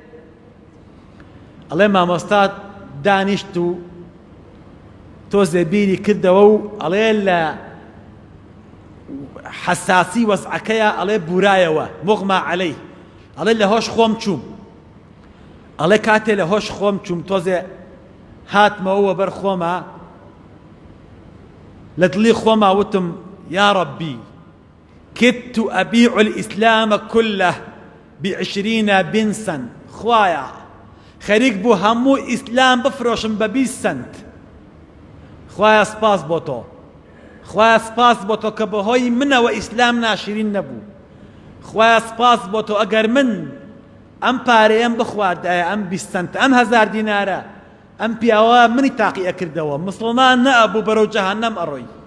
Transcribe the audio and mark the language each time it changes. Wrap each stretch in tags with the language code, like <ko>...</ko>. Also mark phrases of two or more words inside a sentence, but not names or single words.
<ckb>ئەڵێ مامۆستا دانیشت و تۆزێ بیری کردەوە و ئەڵێ لە حەساسی وەزعەکەیە ئەڵێ بورایەوە</ckb> <ar>مغما عەلەی</ar> <ckb>ئەڵێ لە هۆش خۆم چووم ئەڵێ کاتێ لە هۆش خۆم چووم تۆزێ هاتمەوە بەر خۆمە لە دڵی خۆما وتم</ckb> <ar>یا ربی كدت أبيع الإسلام كله ب20 بنسا</ar> <ckb>خوايا خەریک بوو هەموو ئیسلام بفرۆشم بە 20 سنت خوایا سپاس بۆ تۆ خوایا سپاس بۆ تۆ کە بەهۆی منەوە ئیسلام ناشرین نەبوو خوایا سپاس بۆ تۆ ئەگەر من ئەم پارەیەم بخواردایە ئەم 20 سنت ئەم 1000 دینارە ئەم پیاوە منی تاقی ئەکردەوە مسڵمان نەئەبوو بەرەو جەهەنەم ئەڕۆی</ckb>